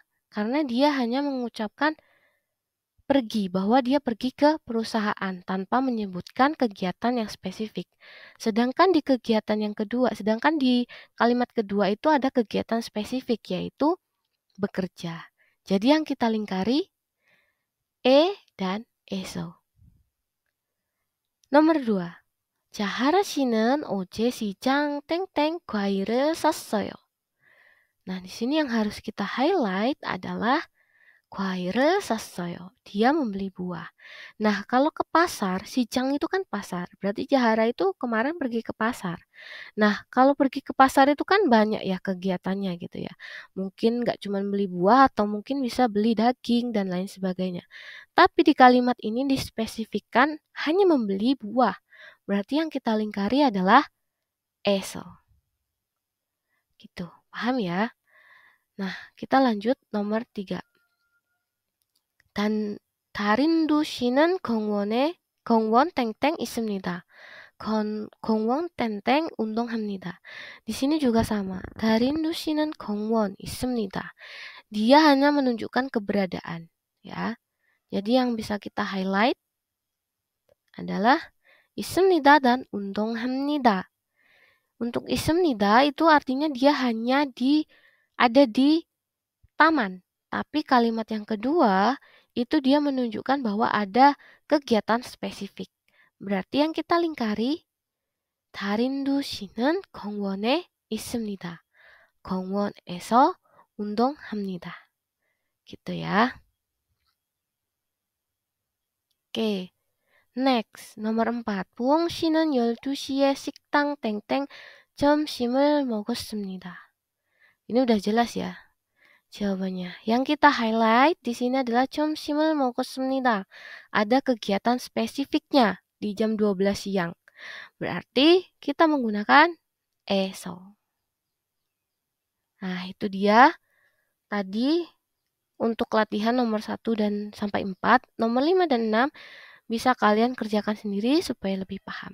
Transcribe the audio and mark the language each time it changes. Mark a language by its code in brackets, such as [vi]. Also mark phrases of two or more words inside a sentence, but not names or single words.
[id] Karena dia hanya mengucapkan pergi, bahwa dia pergi ke perusahaan tanpa menyebutkan kegiatan yang spesifik. Sedangkan di kalimat kedua itu ada kegiatan spesifik, yaitu bekerja. Jadi yang kita lingkari dan eso. Nomor 2. [ko] 자하라 씨는 어제 시장 땡땡 과일을 샀어요. [id] Nah, di sini yang harus kita highlight adalah [ko] 과일을 샀어요. [id] Dia membeli buah. Nah, kalau ke pasar, 시장 itu kan pasar. Berarti Jahara itu kemarin pergi ke pasar. Nah, kalau pergi ke pasar itu kan banyak ya kegiatannya gitu ya. Mungkin nggak cuma beli buah atau mungkin bisa beli daging dan lain sebagainya. Tapi di kalimat ini dispesifikkan hanya membeli buah. Berarti yang kita lingkari adalah eso. Gitu. Paham ya? Nah, kita lanjut nomor 3. [ko] 다린도 씨는 공원 땡땡 있습니다. 공원 땡땡 운동합니다. [id] Di sini juga sama. [ko] 다린도 씨는 공원 있습니다. [id] Dia hanya menunjukkan keberadaan, ya. Jadi yang bisa kita highlight adalah 있습니다 dan 운동합니다. Untuk 있습니다 itu artinya dia hanya ada di taman. Tapi kalimat yang kedua itu dia menunjukkan bahwa ada kegiatan spesifik. Berarti yang kita lingkari [ko] 다린도 씨는 공원에 있습니다. 공원에서 운동합니다. [id] Gitu ya. Oke. Next, nomor 4. [ko] 부엉 씨는 12시에 식당 땡땡 점심을 먹었습니다. [id] Ini udah jelas ya jawabannya. Yang kita highlight di sini adalah [ko] 점심을 먹었습니다. [id] Ada kegiatan spesifiknya di jam 12 siang. Berarti kita menggunakan eso. Nah, itu dia tadi untuk latihan nomor 1 dan sampai 4. Nomor 5 dan 6 bisa kalian kerjakan sendiri supaya lebih paham.